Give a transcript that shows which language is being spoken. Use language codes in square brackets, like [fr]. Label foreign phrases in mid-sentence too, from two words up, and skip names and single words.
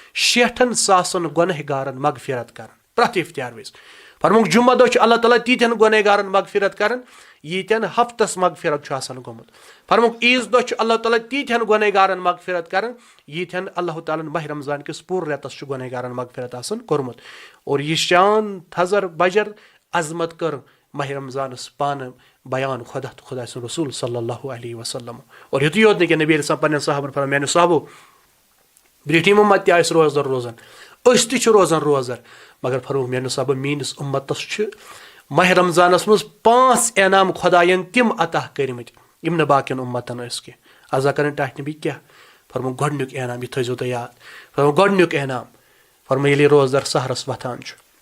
[ks] 60,000 گۄنہہ گارن مغفرت کران پرٛٮ۪تھ اِفتِیار وِزِ فرموکھ جُمعہ دۄہ چھُ اللہ تعالیٰ تیٖتٮ۪ن گۄنہہ گارن مغفرت کران ییٖتٮ۪ن ہفتس مغفرت چھُ آسان گوٚمُت فرموکھ عیٖذ دۄہ چھُ اللہ تعالیٰ تیٖتٮ۪ن گۄنہہ گارن مغفرت کران ییٖتٮ۪ن اللہ تعالیٰ ہن ماہِ رمضان کِس پوٗرٕ رٮ۪تس چھُ گۄنہہ گارن مغفرت آسان کوٚرمُت اور یہِ شان تھزر بجر عظمت کٔر ماہِ رمضانس پانہٕ بیان خۄدا تہٕ خۄدا سُنٛد رسوٗل [ar] صلی اللہ علیہ وسلم [ks] اور یُتُے یوت نہٕ کینٛہہ نبی [ar] علیہ السلام [ks] پنٕنٮ۪ن صحابن فرماوان میٛانیو صحابو برٛونٛٹھِم اُمت تہِ ٲسۍ روزدار روزان أسۍ تہِ چھِ روزان روزدار مگر فرموکھ میٛانیو صحابو میٲنِس اُمتس چھِ ماہِ رمضانس منٛز 5 انعام خۄدایَن تِم عطا کٔرمٕتۍ یِم نہٕ باقین اُمتن ٲسۍ کینٛہہ عزا کرٕنۍ ٹاٹھۍ نبی کیٛاہ فرموکھ گۄڈنیُک انعام یہِ تھٲیزیو تُہۍ یاد فرموکھ گۄڈنیُک انعام فرمو ییٚلہِ روزدار سحرس وۄتھان چھُ